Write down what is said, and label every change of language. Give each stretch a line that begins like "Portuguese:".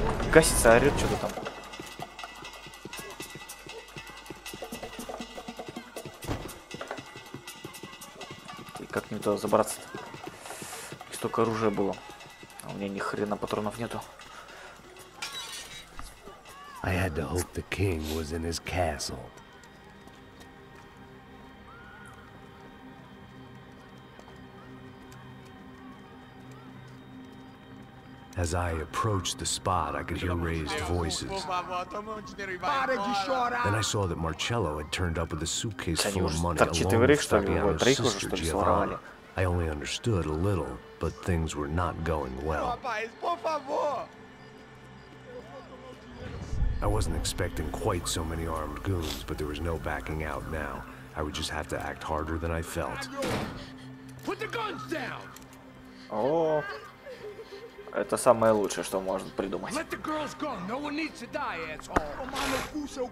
Russian: Гасится, орет что-то там. И как мне туда забраться-то? Столько оружия было. А у меня ни хрена патронов нету.
English: I had to hope the king was in his castle. As I approached the spot, I could hear raised voices. Then I saw that Marcello had turned up with a suitcase full of money along with Fabiano's sister Giovanna. I only understood a little, but things were not going well. I wasn't expecting quite so many armed goons, but there was no backing out now. I would just have to act harder than I felt. Put the guns down.
Russian: О, это самое лучшее, что можно придумать.
English: Let the girls go. No one needs to die, asshole.